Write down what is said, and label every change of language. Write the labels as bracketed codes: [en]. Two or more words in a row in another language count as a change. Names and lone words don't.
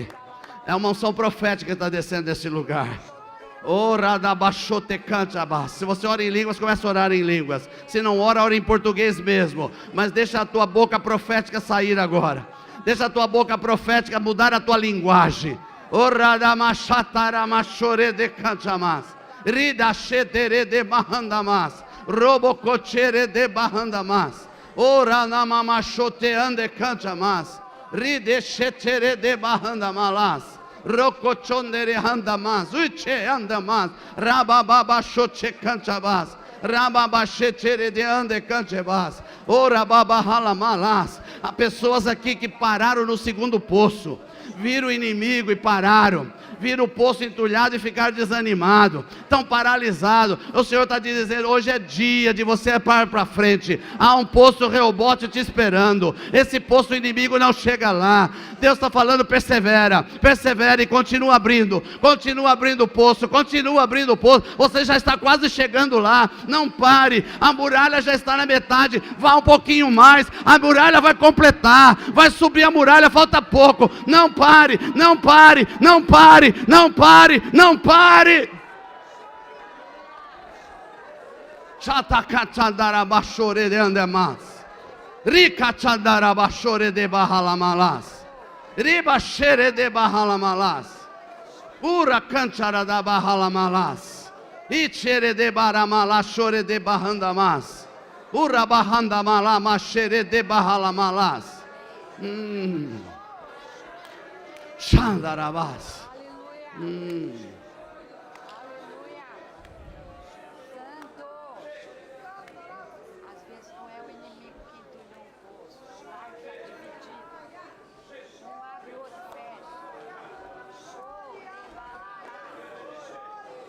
[pt] É uma unção profética que está descendo nesse lugar. Se você ora em línguas, comece a orar em línguas. Se não ora, ora em português mesmo. Mas deixa a tua boca profética sair agora. Deixa a tua boca profética mudar a tua linguagem. Rida shetere de bahandamas, robocochere de bahandamas, ora namama shoteande cantamas, ride shetere de bahandamalas, rocochondere handamas, uche andamas, rabababa shoche cantabas, rababa shetere de ande cantabas, ora baba halamalas. Há pessoas aqui que pararam no segundo poço, viram o inimigo e pararam, viram o poço entulhado e ficaram desanimados, estão paralisados. O Senhor está dizendo, hoje é dia de você para frente, há um poço Reobote te esperando, esse poço inimigo não chega lá. Deus está falando, persevera, persevera e continua abrindo o poço, continua abrindo o poço, você já está quase chegando lá, não pare, a muralha já está na metade, vá um pouquinho mais, a muralha vai completar, vai subir a muralha, falta pouco, não pare, não pare, não pare, não pare, não pare. Chatakachandarabashore de andemas, Ricachandarabashore de bahalamalas, Ribashere de bahalamalas, Ura canchara da bahalamalas, Ichere de baramalashore de bahandamas, Ura bahandamala mashere de bahalamalas, Xandarabás. Aleluia. Santo. Às vezes não é o inimigo que entulhou um poço, o lar está dividido. Um abre, o outro fecha.